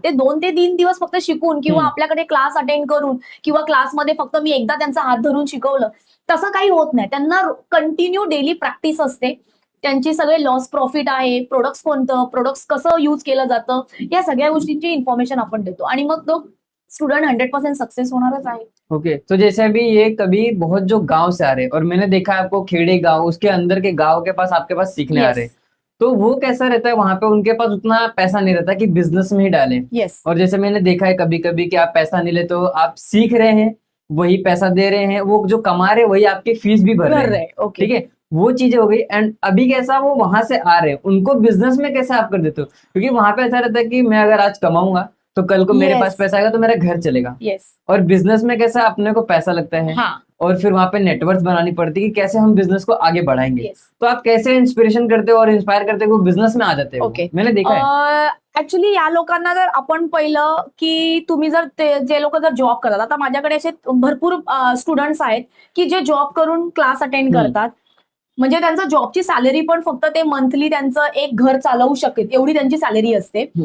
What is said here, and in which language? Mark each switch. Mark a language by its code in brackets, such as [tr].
[mr] ते 2 ते 3 दिवस फक्त शिकून किंवा आपल्याकडे क्लास अटेंड करून किंवा क्लासमध्ये फक्त मी एकदा त्यांचा हात धरून शिकवलं तसं काही होत नाही. त्यांना कंटिन्यू डेली प्रॅक्टिस असते. त्यांची सगळे लॉस प्रॉफिट आहे, प्रोडक्ट्स कोणतं, प्रोडक्ट्स कसं यूज केलं जातं, या सगळ्या गोष्टींची इन्फॉर्मेशन आपण देतो आणि मग तो स्टूडेंट 100% सक्सेस होणारच आहे. [hi] ओके तो जैसे अभी ये कभी बहुत जो गांव से आ रहे हैं और मैंने देखा है आपको खेड़े गांव उसके अंदर के गांव के पास आपके पास सीखने आ रहे हैं, तो वो कैसा रहता है वहां पे उनके पास उतना पैसा नहीं रहता कि बिजनेस में ही डालें. [en] Yes. [hi] और जैसे मैंने देखा है कभी कभी कि आप पैसा नहीं ले तो आप सीख रहे हैं वही पैसा दे रहे हैं, वो जो कमा रहे हैं वही आपकी फीस भी भर रहे हैं. [en] Okay. [hi] ठीक है वो चीजें हो गई. एंड अभी कैसा वो वहां से आ रहे हैं उनको बिजनेस में कैसे आप कर देते हो, क्योंकि वहां पे ऐसा रहता है कि मैं अगर आज कमाऊंगा तो कल को मेरे [en] Yes. [hi] पास पैसा आएगा तो मेरा घर चलेगा. [en] Yes. [hi] और बिजनेस में कैसा अपने को पैसा लगता है हाँ. और फिर वहां पे नेटवर्क बनानी पड़ती है कि कैसे हम बिजनेस को आगे बढ़ाएंगे. [en] Yes. [hi] तो आप कैसे इंस्पिरेशन करते हो और इंस्पायर करते हो वो बिजनेस में आ जाते हो. [en] Okay. [hi] मैंने देखा है. [mr] ऍक्च्युली या लोकांना जर आपण पहिलं की तुम्ही जर जे लोक जर जॉब करतात, आता माझ्याकडे असे भरपूर स्टुडंट्स आहेत की जे जॉब करून क्लास अटेंड करतात. म्हणजे त्यांचं जॉबची सॅलरी पण फक्त ते मंथली त्यांचं एक घर चालवू शकेल एवढी त्यांची सॅलरी असते.